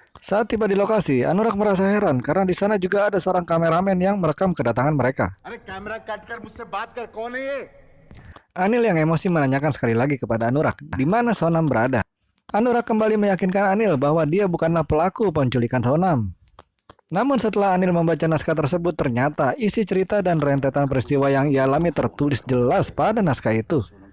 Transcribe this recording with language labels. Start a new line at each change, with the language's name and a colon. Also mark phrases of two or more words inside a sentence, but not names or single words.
Indonesian: Saat tiba di lokasi, Anurag merasa heran karena di sana juga ada seorang kameramen yang merekam kedatangan mereka.
Hindi: अरे
English: camera cut
Hindi: कर मुझसे बात कर कौन है ये
Indonesian: Anil yang emosi menanyakan sekali lagi kepada Anurag, di mana Sonam berada. Anurag kembali meyakinkan Anil bahwa dia bukanlah pelaku penculikan Sonam. Namun setelah Anil membaca naskah tersebut, ternyata isi cerita dan rentetan peristiwa yang ia alami tertulis jelas pada naskah itu.